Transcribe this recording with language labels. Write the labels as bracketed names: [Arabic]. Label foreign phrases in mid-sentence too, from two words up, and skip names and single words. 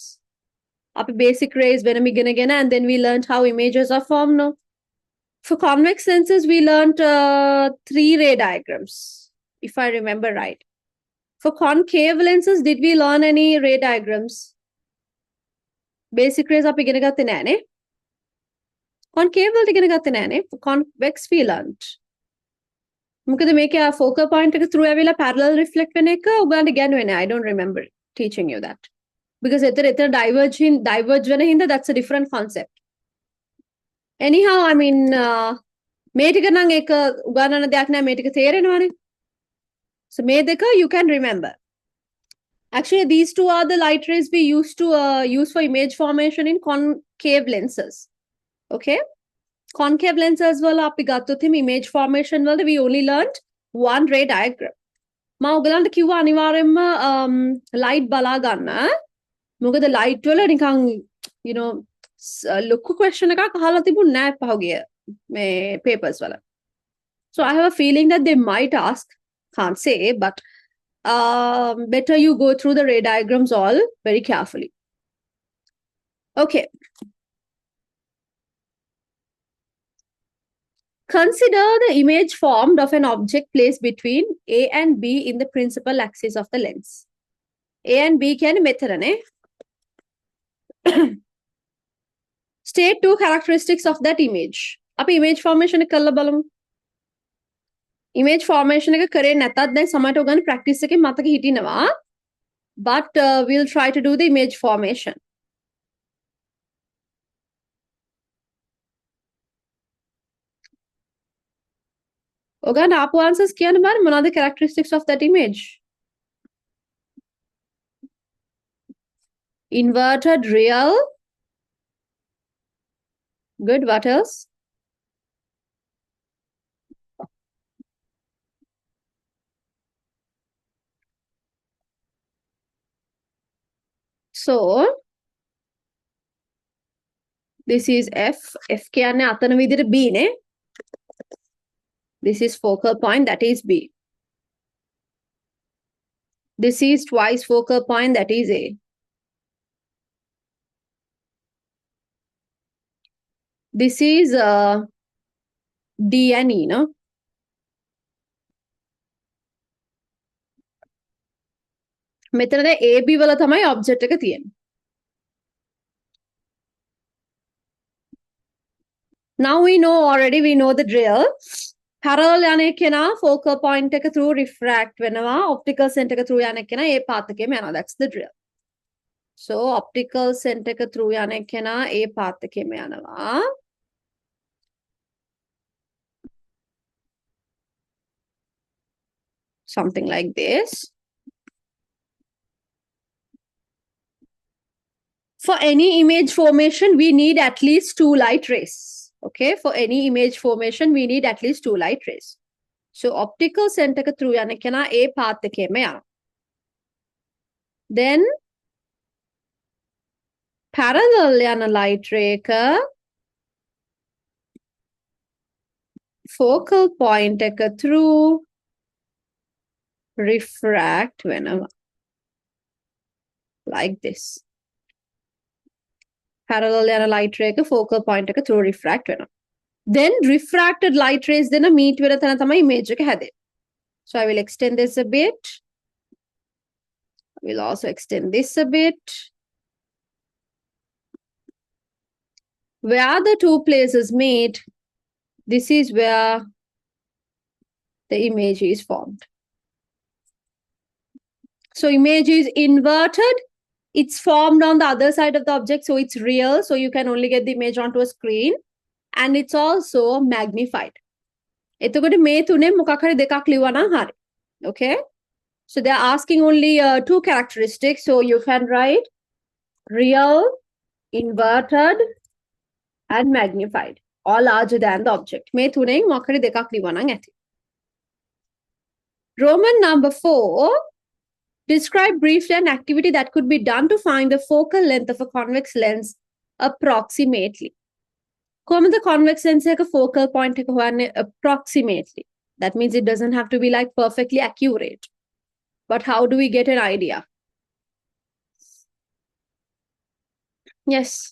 [English] Up basic rays, when we again, and then we learned how images are formed now. For convex lenses, we learned 3-ray diagrams, if I remember right. For concave lenses, did we learn any ray diagrams? Basic rays up [Sinhala] ඉගෙන ගත්තේ නෑනේ. Concave වලට ඉගෙන ගත්තේ නෑනේ. [English] For convex we learned. [Sinhala] මොකද මේකේ [English] focal point [Sinhala] එක through ඇවිල්ලා [English] parallel reflect [Sinhala] වෙන එක ඔයගලන්ට ඉගෙනුවේ නෑ. [English] I don't remember teaching you that. Because [Sinhala] එතන diverge වෙන හින්දා [English] that's a different concept. Anyhow, I mean [Sinhala] මේ ටික නම් ඒක උගන්වන දෙයක් නෑ, මේ ටික තේරෙනවානේ. [English] So [Sinhala] මේ දෙක [English] you can remember. Actually, these two are the light rays we used to use for image formation in concave lenses. Okay? Concave lenses [Sinhala] වල අපි ගත්තොත් [English] image formation වලද we only learned one ray diagram. [Sinhala] මම ඔයගලන්ට කිව්වා අනිවාර්යයෙන්ම light බලා ගන්න. මොකද light වල නිකන් [English] you know [Sinhala] ලොකු question එකක් අහලා තිබුණ නෑ පහුගිය මේ papers වල. [English] So I have a feeling that they might ask, can't say, but better you go through the ray diagrams all very carefully. Okay. Consider the image formed of an object placed between A and B in the principal axis of the lens. A and B can meතරනේ. State two characteristics of that image. [Sinhala] අපි [English] image formation [Sinhala] එක කරලා බලමු. [English] Image formation [Sinhala] එක කරේ නැතත් දැන් සමහරට ඔයගොල්ලෝ practice එකේ මතක හිටිනවා. [English] But we'll try to do the image formation. [Sinhala] ඔයගොල්ලෝ ආපු answers කියන්න බෑ මොනවද [English] characteristics of that image? Inverted real. Good. What else? So this is F. [Sinhala] F කියන්නේ අතන විදිහට B නේ. [English] This is focal point, that is B. This is twice focal point, that is A. This is D and E, no? [Sinhala] මෙතන AB වල තමයි object එක තියෙන්නේ. [English] Now we know already, we know the drill. [Sinhala] Parallel යන කෙනා [English] focal point [Sinhala] එක through refract වෙනවා, [English] optical center [Sinhala] එක through යන කෙනා ඒ path එකේම යනවා. [English] That's the drill. [Sinhala] So [English] optical center [Sinhala] එක through යන කෙනා ඒ path එකේම යනවා. [English] Something like this. For any image formation, we need at least 2 light rays. Okay, for any image formation, we need at least 2 light rays. [Sinhala] So [English] optical center [Sinhala] එක through යන කෙනා ඒ path එකේම යනවා. [English] Then parallel යන light ray එක focal point එක through refract වෙනවා. Like this. Parallel යන light ray එක focal point එක through refract වෙනවා. Then refracted light rays [Sinhala] දෙන meet වෙන තැන තමයි image එක හැදෙන්නේ. [English] So I will extend this a bit. We'll also extend this a bit. Where the two places meet, this is where the image is formed. So image is inverted. It's formed on the other side of the object, so it's real. So you can only get the image onto a screen. And it's also magnified. [Sinhala] එතකොට මේ තුනේ මොකක් හරි දෙකක් ලියුවා නම් හරි. [English] Okay? So they're asking only two characteristics. So you can write real, inverted, and magnified. All larger than the object. [Sinhala] මේ තුනෙන් මොකක් හරි දෙකක් ලියුවා නම් ඇති. [English] Roman number 4. Describe briefly an activity that could be done to find the focal length of a convex lens approximately. [Sinhala] කොහොමද [English] convex lens [Sinhala] එක focal point එක හොයන්නේ approximately? [English] That means it doesn't have to be like perfectly accurate. But how do we get an idea? Yes.